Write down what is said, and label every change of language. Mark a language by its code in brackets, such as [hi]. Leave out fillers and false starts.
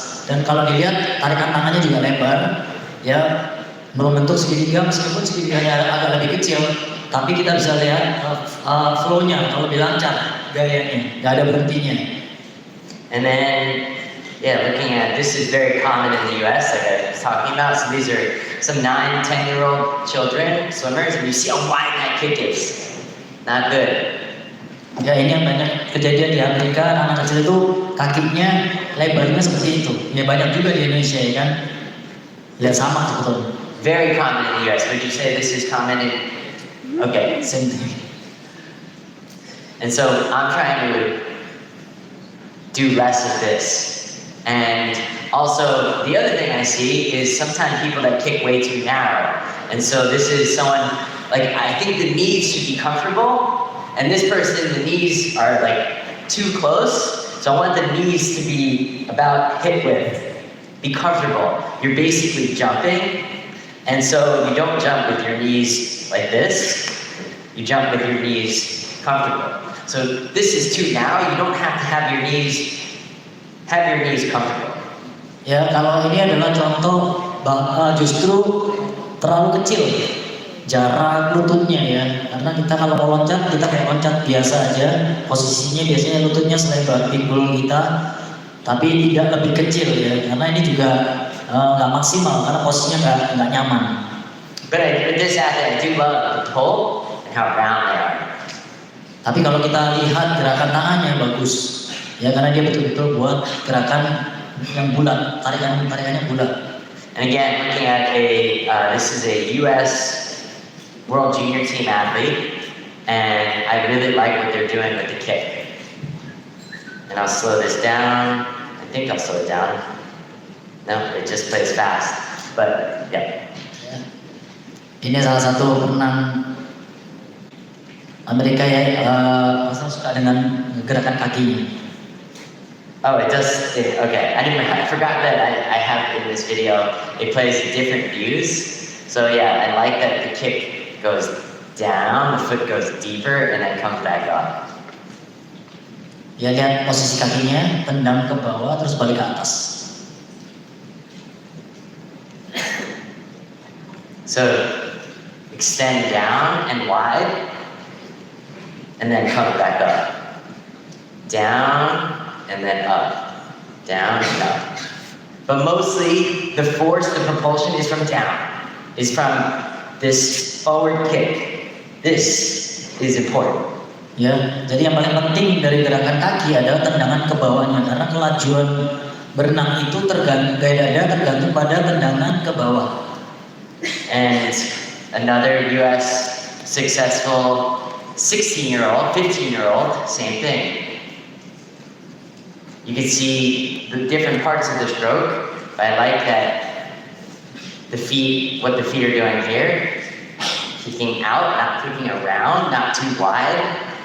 [id] Dan kalau dilihat tarikan tangannya juga lebar, ya membentuk segitiga meskipun segitiganya agak lebih kecil, tapi kita bisa lihat flow-nya kalau lebih lancar, gayanya, nggak ada berhentinya. [en] And then, yeah, looking at this is very common in the US, like I was talking about. So these are some 9-10-year-old children, swimmers, and you see how wide that kick is. Not good. [id] Ya, ini yang banyak kejadian di Amerika, anak kecil itu kakinya lebarnya seperti itu. Ya banyak juga di Indonesia ya kan. Ya sama sebetulnya. [en] Very common in the US. Would you say this is common in? Okay, Same thing. And so I'm trying to do less of this. And also, the other thing I see is sometimes people that kick way too narrow. And so this is someone, like, I think the knees should be comfortable, and this person, the knees are like too close. So I want the knees to be about hip width, be comfortable. You're basically jumping, and so you don't jump with your knees like this, you jump with your knees comfortable. So this is too narrow, you don't have to have your knees comfortable. [id] Ya, kalau ini adalah contoh justru terlalu kecil jarak lututnya ya. Karena kita kalau mau loncat, kita kayak loncat biasa aja. Posisinya biasanya lututnya selebar pinggul kita, tapi tidak lebih kecil ya. Karena ini juga nggak maksimal karena posisinya nggak nyaman. [en] But with this athlete, I do love the pull and how round they are. [id] Tapi kalau kita lihat gerakan tangannya bagus. Ya karena dia betul-betul buat gerakan yang bulat, tarikannya bulat. [en] And again, looking at this is a U.S. World Junior Team athlete, and I really like what they're doing with the kick. And I'll slow this down. I think I'll slow it down. No, it just plays fast. But yeah. [id] Ini salah satu perenang Amerika ya, suka dengan gerakan kakinya. [en] Oh, it does. Okay, I forgot that I have in this video. It plays different views. So yeah, I like that the kick goes down, the foot goes deeper, and then comes back up. [id] Ya lihat posisi kakinya, tendang ke bawah terus balik ke atas. [en] So extend down and wide, and then come back up. Down. And then up, down and up. But mostly the force, the propulsion is from down, is from this forward kick. This is important. [id] Ya, jadi yang paling penting dari gerakan kaki adalah tendangan ke bawahnya karena kelajuan berenang itu gaya dada tergantung pada tendangan ke bawah. [en] And another US successful 16-year-old, 15-year-old, same thing. You can see the different parts of the stroke, but I like that what the feet are doing here, kicking out, not kicking around, not too wide,